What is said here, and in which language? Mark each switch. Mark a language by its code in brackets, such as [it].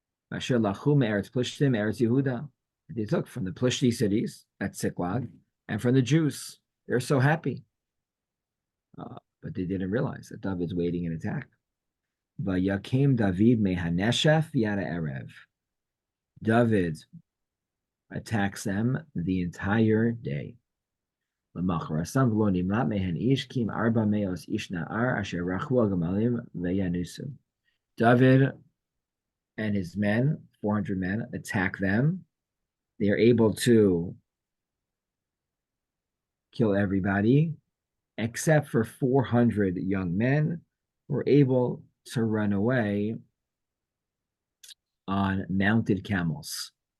[en] They took from the Plishti cities at Siklag and from the Jews. They're so happy. But they didn't realize that David's waiting an attack. [he] Vayakim David mehaneshef yada erev. [en] David attacks them the entire day. [he] למחרסם ולא נמלט מהן איש, כי אם 400 איש נער אשר רכבו על גמלים וינוסו. [en] David and his men, 400 men, attack them. They are able to kill everybody, except for 400 young men who were able to run away on mounted camels.